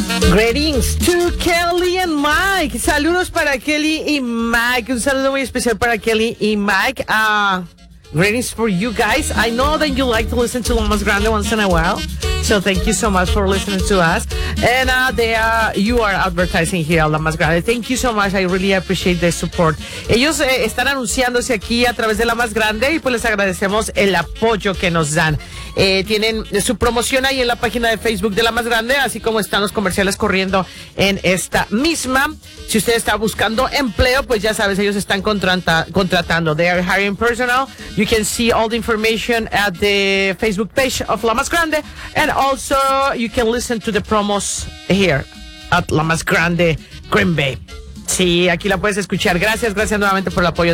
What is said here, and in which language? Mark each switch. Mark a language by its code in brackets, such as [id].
[en] Greetings to Kelly and Mike. [es] Saludos para Kelly y Mike. Un saludo muy especial para Kelly y Mike. [en] Greetings for you guys. I know that you like to listen to Lo Más Grande once in a while. So thank you so much for listening to us. And you are advertising here at Lo Más Grande. Thank you so much. I really appreciate the support. [es] Ellos están anunciándose aquí a través de Lo Más Grande y pues les agradecemos el apoyo que nos dan. Tienen su promoción ahí en la página de Facebook de Lo Más Grande, así como están los comerciales corriendo en esta misma. Si usted está buscando empleo, pues ya sabes, ellos están contratando. [en] They are hiring personnel. You can see all the information at the Facebook page of Lo Más Grande. And also, you can listen to the promos here at Lo Más Grande, Green Bay. [es] Sí, aquí la puedes escuchar. Gracias, gracias nuevamente por el apoyo.